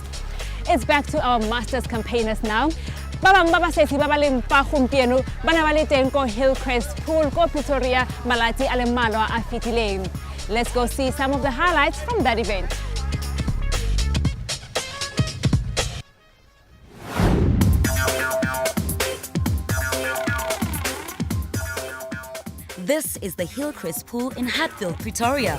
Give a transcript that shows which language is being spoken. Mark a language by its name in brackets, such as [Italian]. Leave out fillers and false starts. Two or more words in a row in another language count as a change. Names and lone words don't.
[English] It's back to our Masters campaigners now. [Tswana] Ba bang ba basesi ba ba leng pa gompieno ba ne ba le teng ko Hillcrest Pool ko Pretoria malati a le mmalwa a fetileng. [English] Let's go see some of the highlights from that event. This is the Hillcrest Pool in Hatfield, Pretoria.